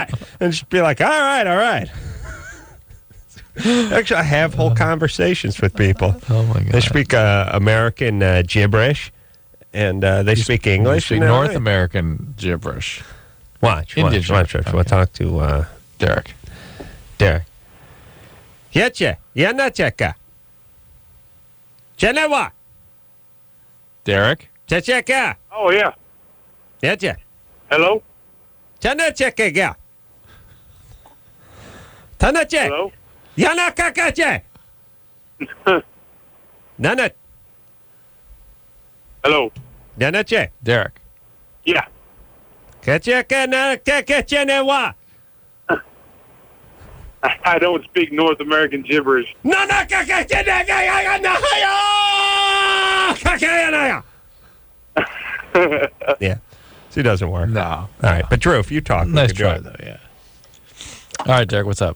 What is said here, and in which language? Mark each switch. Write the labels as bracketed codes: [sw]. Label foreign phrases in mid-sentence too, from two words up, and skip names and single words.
[en] And she'd be like, all right. Actually, I have whole conversations with people. Oh, my God. They speak American gibberish, and they speak English. You speak North American gibberish. Watch. Indian Watch. We'll talk to Derek. Jedzie, jedna czeka. Genewa. Derek? Czeka. Oh, yeah. Jedzie. Hello? Jana czeka. Tanacie. Hello? Jana kakacie. Nana. Hello? Janacie. Derek. Yeah. Kacheka na kakachenewa. I don't speak North American gibberish. No, yeah. She doesn't work. No. All right. But Drew, if you talk, nice try, though, yeah. All right, Derek, what's up?